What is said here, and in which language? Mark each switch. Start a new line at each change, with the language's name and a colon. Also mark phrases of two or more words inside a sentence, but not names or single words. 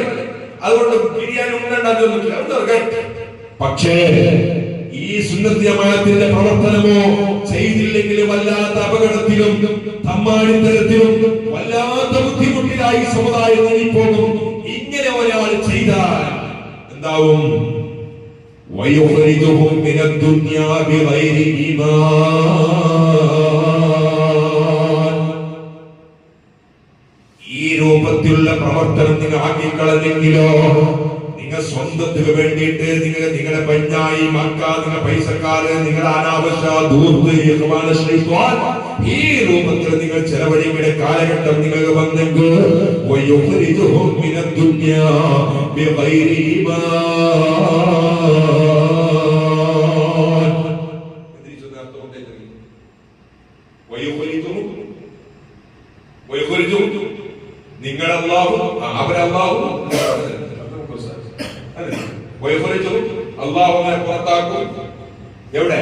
Malayalam: അതുകൊണ്ട് ബിരിയാണി ഉണ്ടാക്കില്ല. പക്ഷേ ഈ സുന്നത്ത് ജമാഅത്തിന്റെ പ്രവർത്തനമോ ചെയ്തില്ലെങ്കിൽ വല്ലാത്ത അപകടത്തിലും തമ്മാടിത്തരത്തിലും വല്ലാത്ത ബുദ്ധിമുട്ടിലായി സമുദായം നീങ്ങിപ്പോകും. ഇങ്ങനെ ഒരാൾ ചെയ്താൽ എന്താവും?
Arabic: وَيُخْرِجُهُمْ مِنَ الدُّنْيَا بِغَيْرِ إِيمَانٍ.
Malayalam: ഈ രൂപത്തിലുള്ള പ്രവർത്തനം നിങ്ങൾ ആക്കിക്കളഞ്ഞെങ്കിലോ, നിങ്ങൾ സ്വന്തത്തിന് വേണ്ടിയിട്ട് നിങ്ങളുടെ പഞ്ചായി മക്ക, നിങ്ങളുടെ പൈസക്കാര്, നിങ്ങളുടെ അനാവശ്യ ദൂർത്ത് ഈ രൂപത്തിൽ നിങ്ങൾ ചെലവഴിക്കുന്ന കാലഘട്ടം നിങ്ങൾക്ക് വന്നെങ്കിൽ
Arabic: وَيُخْرِجُهُمْ مِنَ الدُّنْيَا بِغَيْرِ إِيمَانٍ.
Malayalam: നിങ്ങൾ അല്ലാഹു അവരല്ലാഹു അല്ലാഹുവിനെ പുറത്താക്കും. എവിടെ?